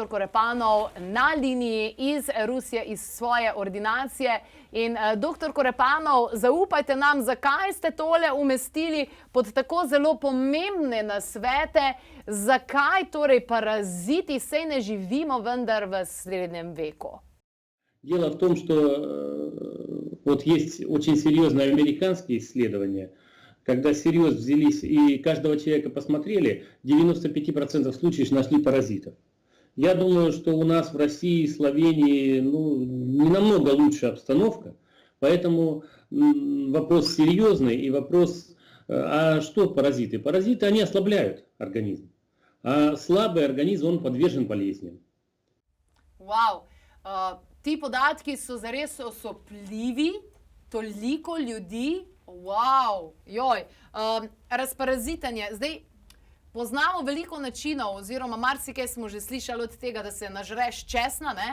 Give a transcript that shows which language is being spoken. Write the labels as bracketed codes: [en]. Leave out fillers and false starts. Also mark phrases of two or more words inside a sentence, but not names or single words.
[sl] Korepanov na liniji iz Rusije, iz svoje ordinacije. In dr. Korepanov, zaupajte nam, zakaj ste tole umestili pod tako zelo pomembne nasvete, zakaj torej paraziti, saj ne živimo vendar v srednjem veku? [ru] Дело в том, что вот есть очень серьезные американские исследования, когда всерьез взялись и каждого человека посмотрели, 95% случаев нашли паразитов. Я думаю, что у нас в России, Словении, не намного лучше обстановка, поэтому вопрос серьезный и вопрос, а что паразиты? Паразиты, они ослабляют организм, а слабый организм, он подвержен болезням. [sl] Wow. Ti podatki so zares osupljivi, toliko ljudi. Wow, joj, razparazitanje. Zdaj, Poznamo veliko načinov, oziroma marsikaj smo že slišali od tega, da se nažreš česna, ne?